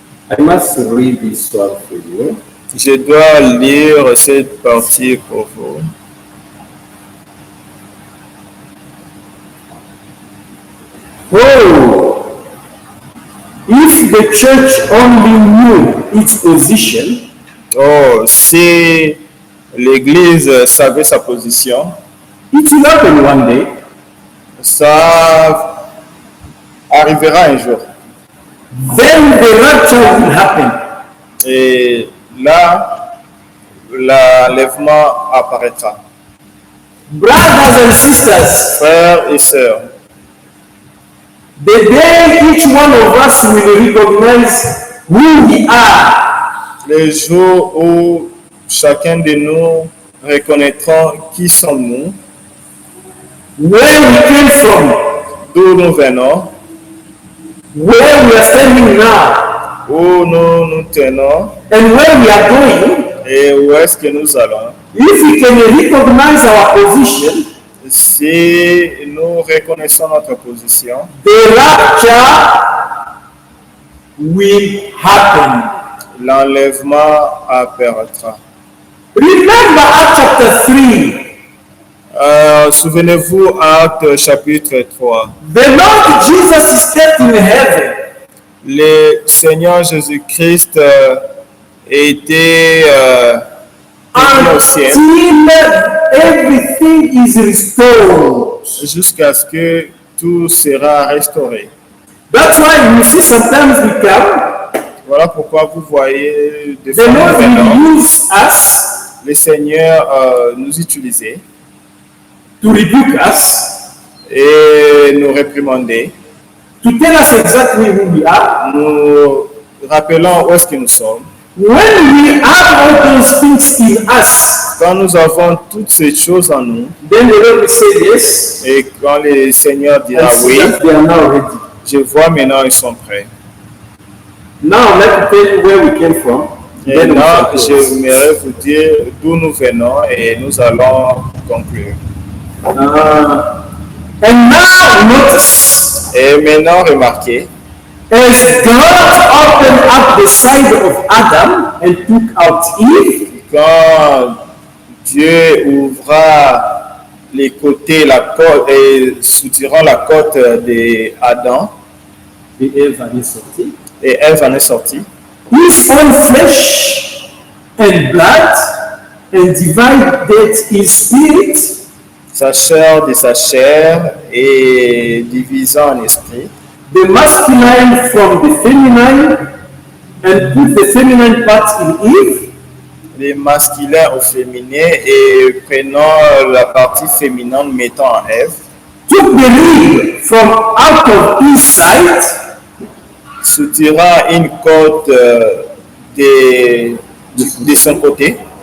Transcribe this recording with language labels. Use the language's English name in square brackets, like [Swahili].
[English] I must read this one for you. [French] Je dois lire cette partie pour vous. [English] Oh, if the church only knew its position, [French] Oh, si l'Église savait sa position, [English] it will happen one day. [French] ça arrivera un jour. [English] Then the rapture will happen. [French] Et là, l'enlèvement apparaîtra. [English] Brothers and sisters, [French] Frères et sœurs, [English] the day each one of us will recognize who we are, [French] le jour où chacun de nous reconnaîtra qui sommes-nous, [English] where we came from, [French] d'où nous venons, [English] where we are standing now, [French] où nous nous tenons [English] and where we are going, [French] et où est-ce que nous allons. [English] if we can recognize our position, [French] Si nous reconnaissons notre position, [English] the rapture will happen. [French] l'enlèvement apparaîtra. [English] Remember Acts chapter 3. [French] Souvenez-vous, Actes chapitre 3. [English] The Lord Jesus is kept in heaven. [French] Le Seigneur Jésus-Christ était au ciel [English] Until everything is restored. [French] jusqu'à ce que tout sera restauré. [English] That's why you see sometimes we come, [French] Voilà pourquoi vous voyez des [English] the [French] fois [English] Lord [French] nous venons, [English] will use us [French] le Seigneur nous utilisait [English] to rebuke us, [French] et nous réprimander, [English] to tell us exactly who we are. [French] nous rappelant où est-ce que nous sommes. [English] When we have all those things in us, [French] Quand nous avons toutes ces choses en nous, [English] then the Lord will say yes. [French] et quand le Seigneur dira [English] I see [French] oui, [English] that they are now ready. [French] je vois maintenant ils sont prêts. [English] Now let me tell you where we came from. [French] Et [English] Then we [French] là, [English] shall close. [French] j'aimerais vous dire d'où nous venons et nous allons conclure. [English] And now notice, [French] Et maintenant, remarquez, [English] as God opened up the side of Adam and took out Eve, [French] quand Dieu ouvra les côtés, la côte, et soutirant la côte d'Adam, [English] the Eve and his sortie, [French] et Ève en est sortie, [English] his own flesh and blood, and divided his spirit, [French] sa chair de sa chair et divisant en esprit, [English] the masculine from the feminine, and put the feminine part in Eve, [French] les masculins au féminin et prenant la partie féminine mettant en Ève, [English] took the rib from out of his side, [French] soutirant une côte de son côté,